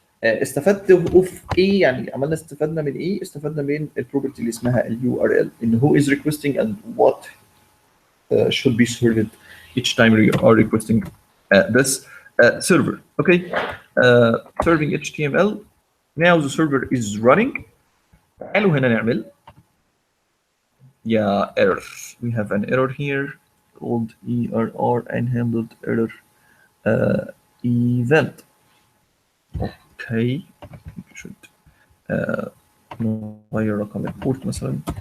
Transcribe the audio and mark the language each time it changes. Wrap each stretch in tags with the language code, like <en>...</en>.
<ar>استفدت اوف ايه يعني؟ استفدنا من ايه؟ استفدنا من البروبرتي اللي اسمها اليو ار ال، ان</ar> <en>who is requesting and what should be served each time you are requesting this server. Okay. Serving HTML. Now the server is running.</en> <ar>تعالوا هنا نعمل error.</ar> <en>We have an error here called error unhandled error event. Okay. You should نغير رقم البورت مثلا.</en>